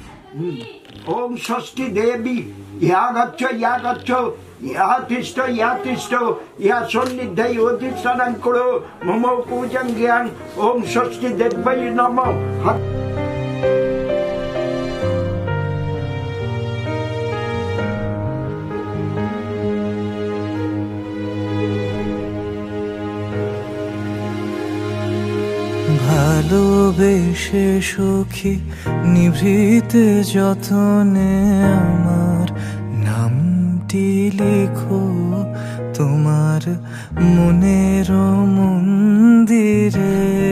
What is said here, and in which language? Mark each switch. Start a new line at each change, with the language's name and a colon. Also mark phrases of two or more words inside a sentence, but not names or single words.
Sanskrit: ओम षष्ठी देवी या गच्छ या तिष्ठ या सन्निधे अधिष्ठानं कुरु मम पूजं ज्ञान ओम षष्ठी देव्यै नमः।
Bangla: ভালোবেসে সখী নিভৃত যতনে আমার নামটি লিখো তোমার মনের মন্দিরে।